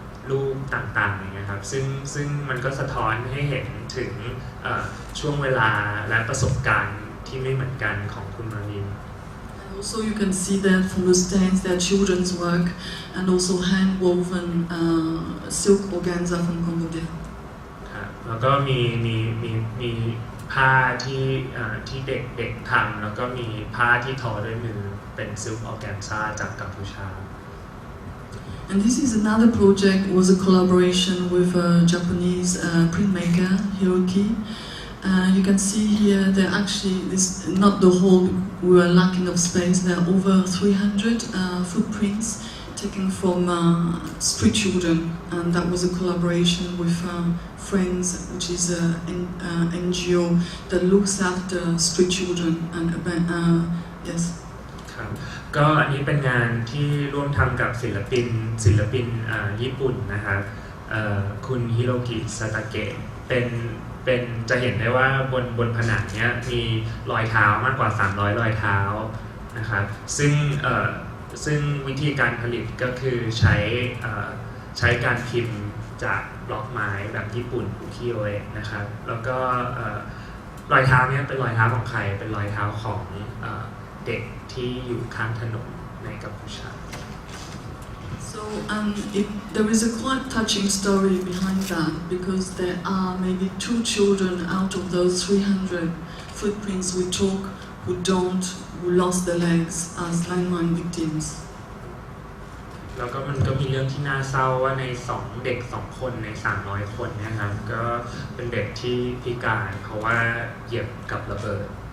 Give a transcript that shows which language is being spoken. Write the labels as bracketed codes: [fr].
[th] รูปต่างๆอย่างเงี้ยครับซึ่งมันก็สะท้อนให้เห็นถึงช่วงเวลาและประสบการณ์ที่ไม่เหมือนกันของคุณมาริน [en] Also you can see that from the stands that children's work and also hand woven silk organza from Cambodia. [th] ครับแล้วก็มีผ้าที่เด็กทำแล้วก็มีผ้าที่ทอด้วยมือเป็นซิลค์ออร์แกนซาจากกัมพูชา [en] And this is another project, was a collaboration with a Japanese printmaker, Hiroki. You can see here there actually is not the whole, we were lacking of space, there are over 300 footprints taken from street children, and that was a collaboration with Friends, which is an NGO that looks after street children and yes. [th] ครับก็อันนี้เป็นงานที่ร่วมทำกับศิลปินญี่ปุ่นนะครับคุณฮิโรกิซาตาเกะเป็น เป็นจะเห็นได้ว่าบนผนังเนี้ยมีรอยเท้ามากกว่า300รอยเท้านะครับซึ่งวิธีการผลิตก็คือใช้การพิมพ์จากบล็อกไม้แบบญี่ปุ่นอุคิโอเอะนะครับแล้วก็รอยเท้าเนี้ยเป็นรอยเท้าของใครเป็นรอยเท้าของเด็กที่อยู่ข้างถนนในกัมพูชา [en] So there is a quite touching story behind that because there are maybe 2 children out of those 300 footprints we took who lost their legs as landmine victims. [th] แล้วก็มันก็มีเรื่องที่น่าเศร้าว่าในเด็ก2คนใน300คนเนี่ยครับก็เป็นเด็กที่พิการเพราะว่าเหยียบกับระเบิด